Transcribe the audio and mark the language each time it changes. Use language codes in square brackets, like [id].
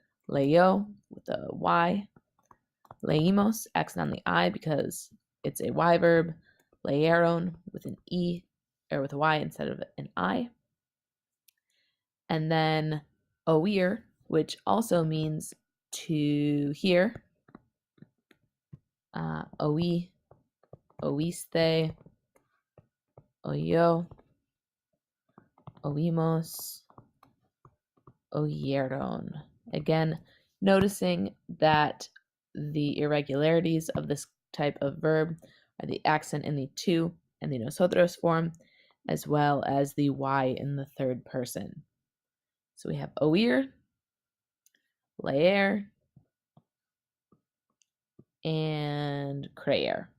[en] Leyó with a Y. Leímos, accent on the I because it's a Y verb. Leyeron with an E, or with a Y instead of an I. And then oír, which also means to hear. [es] Oí, oíste, oyó, oímos, oyeron. [en] Again, noticing that the irregularities of this type of verb are the accent in the to and the nosotros form, as well as the Y in the third person. So we have oír, leer, and creer.